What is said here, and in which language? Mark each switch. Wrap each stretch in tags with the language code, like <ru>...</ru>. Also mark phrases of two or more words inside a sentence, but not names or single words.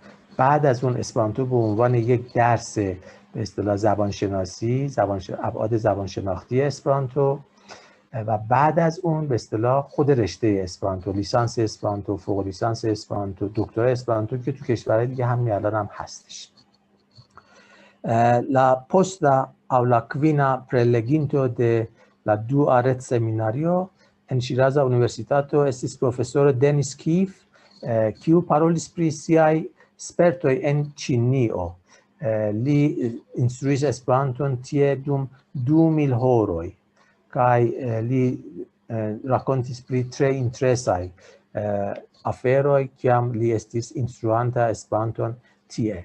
<fa>بعد از اون اسپرانتو به عنوان یک درس به اصطلاح زبانشناسی، ابعاد زبانشناختی اسپرانتو، و بعد از اون به اصطلاح خود رشته اسپرانتو، لیسانس اسپرانتو، فوق لیسانس اسپرانتو، دکترا اسپرانتو که تو کشورهای دیگه همین الان هم هستش.</fa> <eo>La posta o la quina preleginto de la dua red seminario en Shiraza Universitato estis profesoro Denis Kif, kiu parolis pri siaj spertoj en Ĉinio. Li instruis Esperanton tie dum 2000 horoj kaj li rakontis pri tre interesaj aferoj kiam li estis instruanta Esperanton tie.</eo>